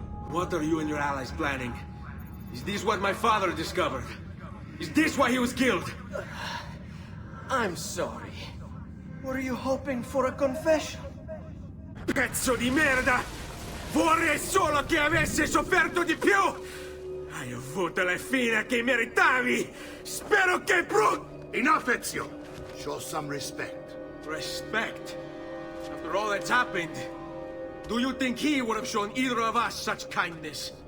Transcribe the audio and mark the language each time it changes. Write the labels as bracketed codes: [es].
[en] What are you and your allies planning? Is this what my father discovered? Is this why he was killed? I'm sorry. Were you hoping for a confession? [it] Pezzo di merda! Vorrei solo che avesse sofferto di più! Hai avuto la fine che meritavi! Spero che [en] Enough, Ezio! Show some respect. Respect? After all that's happened, Do you think he would have shown either of us such kindness?